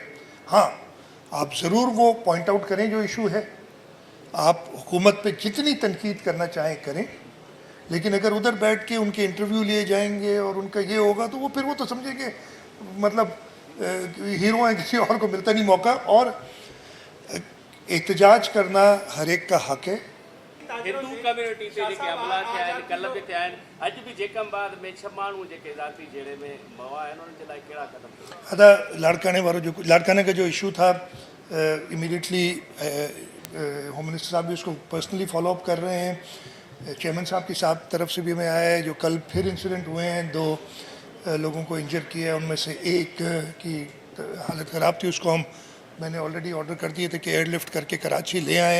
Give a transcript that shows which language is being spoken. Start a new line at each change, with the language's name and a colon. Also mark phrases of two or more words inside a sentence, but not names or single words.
Urdu: ہاں آپ ضرور وہ
English: point out
Urdu: کریں جو ایشو ہے، آپ حکومت پہ جتنی تنقید کرنا چاہیں کریں، لیکن اگر ادھر بیٹھ کے ان کے انٹرویو لیے جائیں گے اور ان کا یہ ہوگا تو وہ پھر وہ تو سمجھیں گے مطلب ہیرو ہیں، کسی اور کو ملتا نہیں موقع۔ اور احتجاج کرنا ہر ایک کا حق ہے۔
Sindhi: ہندو کمیونٹی تے जेके हमला थिया आहिनि कल्ह बि थिया आहिनि, अॼु बि जेकमबाद में 6 माण्हू जेके ज़ाती जहिड़े में मवा आहिनि उन्हनि जे लाइ कहिड़ा कदम खणा?
Urdu: ادا لاڑکانے کا جو ایشو تھا,
English: immediately home minister
Urdu: صاحب بھی اس کو
English: personally follow up
Urdu: کر رہے ہیں، چیئرمین صاحب کی طرف سے بھی ہمیں آیا ہے. جو کل پھر انسیڈنٹ ہوئے ہیں، 2 لوگوں کو انجر کیا ہے، ان میں سے ایک کی حالت خراب تھی، اس کو میں نے
English: already order
Urdu: کر دیے تھے کہ ایئرلفٹ کر کے کراچی لے آئیں.